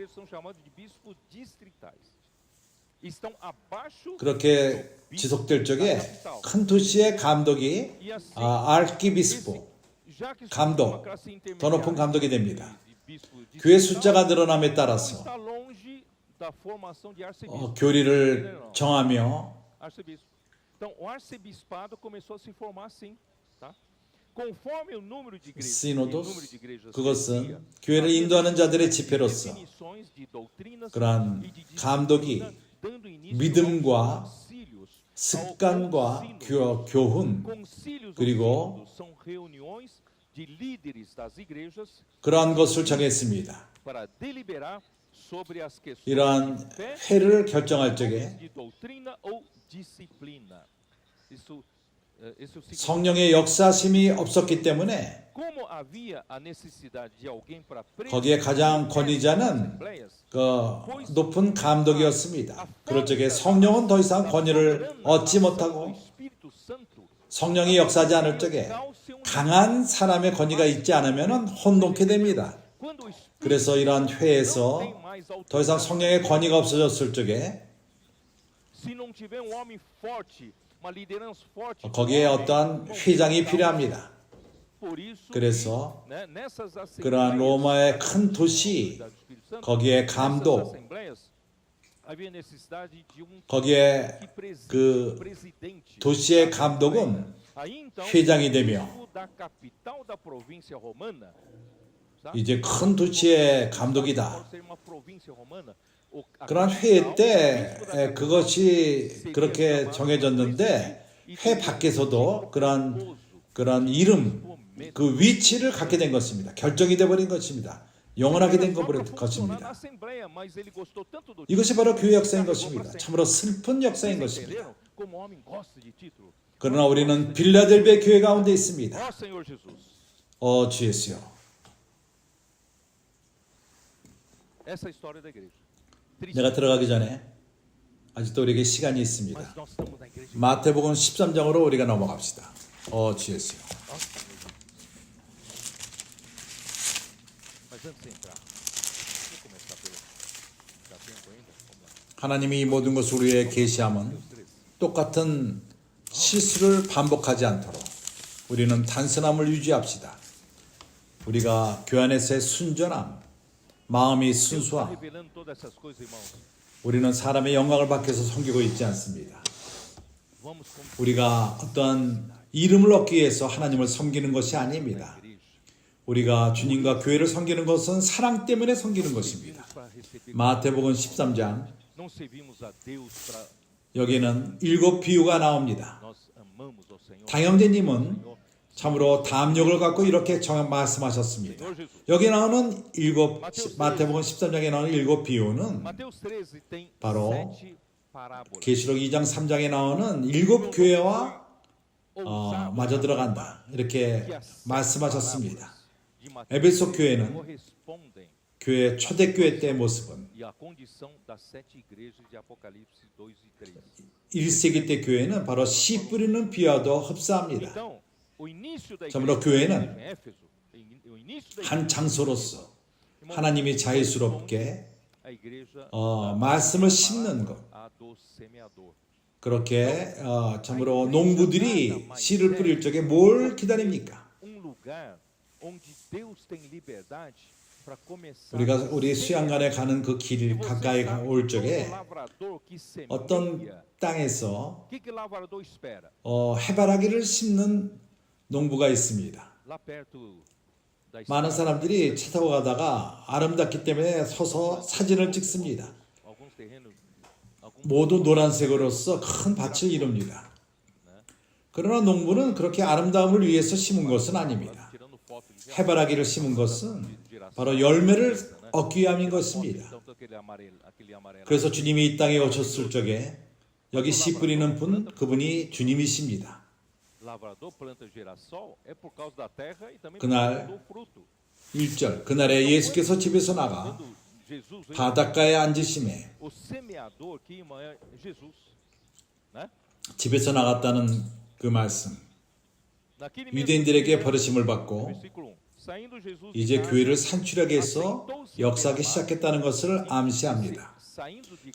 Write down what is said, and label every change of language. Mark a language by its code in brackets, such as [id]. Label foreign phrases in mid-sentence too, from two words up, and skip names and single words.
[ko] 그렇게 지속될 적에 큰 도시의 감독이 아르키비스포, 감독, 더 높은 감독이 됩니다. 교회 숫자가 늘어남에 따라서 교리를 정하며 [pt] Conforme o número de igrejas, [ko] 시노도스, 그것은 교회를 인도하는 자들의 지표로서 [pt] definições de doutrinas [ko] 그러한 [pt] e de disciplina, [ko] 감독이 [pt] dando início [ko] 믿음과 [pt] aos concílios. [ko] 습관과 교훈 [pt] Concílios ou [ko] 그리고 [pt] sínodos são reuniões de líderes das igrejas [ko] 그러한 것을 정했습니다. [pt] para deliberar sobre as questões [ko] 이러한 [pt] de fé, [ko] 회를 결정할 적에 [pt] de doutrina ou disciplina. Isso significa [ko] 성령의 역사심이 없었기 때문에 [pt] como havia a necessidade de alguém para [ko] 거기에 가장 권위자는 [pt] assembleias, [ko] 그 높은 감독이었습니다. 그럴 적에 성령은 더 이상 권위를 얻지 못하고 [pt] Espírito Santo [ko] 성령이 역사하지 않을 적에 강한 사람의 권위가 있지 않으면 혼돈케 됩니다. [pt] quando o Espírito [ko] 그래서 이러한 [pt] tem [ko] 회에서 [pt] mais [ko] 더 이상 성령의 권위가 없어졌을 적에 [pt] se não tiver um homem forte, uma liderança forte, [ko] 거기에 어떠한 회장이 필요합니다. [pt] por isso [ko] 그래서 [pt] né, nessas [ko] 그러한 로마의 큰 도시 [pt] do Espírito Santo, [ko] 거기에 [pt] nessas [ko] 감독 [pt] assembleias, havia necessidade de [ko] 거기에 [pt] que [ko] 그 [pt] presidente. [ko] 도시의 감독은 [pt] Aí então, [ko] 회장이 되며 [pt] o da capital da província romana, tá? [ko] 이제 큰 도시의 감독이다. [pt] Por ser uma província romana, a [ko] 그러한 회의 때 그것이 그렇게 정해졌는데 회 밖에서도 그러한 이름 그 위치를 갖게 된 것입니다. 결정이 돼 버린 것입니다. 영원하게 된 것입니다. 이것이 바로 교회 역사인 것입니다. 참으로 슬픈 역사인 것입니다. 그러나 우리는 빌라델베 교회 가운데 있습니다. [pt] Ó Senhor Jesus, [ko] 주 예수여. [pt] essa é a história da igreja. Triste, [ko] 내가 들어가기 전에 아직도 우리에게 시간이 [pt] mas [ko] 있습니다. [pt] nós estamos na igreja. [ko] 마태복음 13장으로 우리가 넘어갑시다. 주 예수여. [pt] Mas antes de entrar, vou começar pelo. Dá tempo ainda? Vamos lá. [ko] 하나님이 이 모든 것을 우리에게 계시함은 똑같은 실수를 반복하지 않도록 우리는 단순함을 유지합시다. 우리가 교회 안에서의 순전함, 마음이 [pt] Deus está [ko] 순수함, [pt] revelando todas essas coisas, irmãos. [ko] 우리는 사람의 영광을 받기 위해서 섬기고 있지 않습니다. [pt] Vamos como [ko] 우리가 어떤 이름을 얻기 위해서 하나님을 섬기는 것이 아닙니다. [pt] igreja. [ko] 우리가 주님과 교회를 섬기는 것은 사랑 때문에 섬기는 것입니다. [pt] Para receber. [ko] 마태복음 13장 [pt] Não servimos a Deus para. [ko] 여기는 7 비유가 나옵니다. [pt] Nós amamos ao Senhor. [ko] 당영제님은 참으로 담력을 갖고 이렇게 말씀하셨습니다. [pt] Senhor Jesus. [ko] 여기 나오는 마태복음 13장에 나오는 7 비유는 [pt] Mateus 13 tem [ko] 바로 [pt] 7 parábolas. [ko] 계시록 2장 3장에 나오는 7 교회와 [pt] Ousadas [ko] 마저 들어간다. 이렇게 [pt] que as 7 [ko] 말씀하셨습니다. [pt] parábolas de Mateus [ko] 에베소 교회는 [pt] correspondem [ko] 교회 초대교회 때의 모습은 [pt] e a condição das 7 igrejas de Apocalipse 2 e 3. [ko] 1세기 때 교회는 바로 씨 뿌리는 비와도 흡사합니다. [pt] Então, o início da [ko] 참으로 [pt] igreja [ko] 교회는 [pt] em Éfeso, o início da [ko] 한 장소로서 하나님이 자유스럽게 [pt] a igreja [ko] 말씀을 심는 것, [pt] a do semeador. [ko] 그렇게 참으로 농부들이 씨를 뿌릴 적에 뭘 기다립니까? [pt] Lugar onde Deus tem liberdade para começar. [ko] 우리 수양관에 가는 그 길 가까이 올 적에 [pt] lavrador que semeia. [ko] 어떤 땅에서 [pt] O que lavrador espera? [ko] 해바라기를 심는 농부가 있습니다. [pt] Lá perto da [ko] 많은 [pt] estrada, [ko] 사람들이 차 타고 가다가 아름답기 때문에 서서 사진을 찍습니다. [pt] alguns terrenos, alguns [ko] 모두 노란색으로서 큰 밭을 이룹니다. 그러나 농부는 그렇게 아름다움을 위해서 심은 것은 아닙니다. [pt] tirando foto de [ko] 해바라기를 심은 것은 바로 열매를 얻기 위함인 것입니다. [pt] tanto aquele amarelo. [ko] 그래서 주님이 이 땅에 오셨을 적에 여기 씨 뿌리는 분, 그분이 주님이십니다. [pt] Lavrador planta girassol é por causa da terra e também [ko] 그날 [pt] do fruto. [ko] 1절 그날에 예수께서 집에서 나가 [pt] Quando Jesus veio, [ko] 바닷가에 앉으심에 [pt] o semeador que irmã é Jesus, né? [ko] 집에서 나갔다는 그 말씀 [pt] Naquele mesmo [ko] 유대인들에게 버르심을 받고 [pt] versículo 1. Saindo Jesus [ko] 이제 [pt] de [ko] 교회를 [pt] casa, [ko] 산출하게해서 역사하기 시작했다는 것을 암시합니다. [pt] saindo de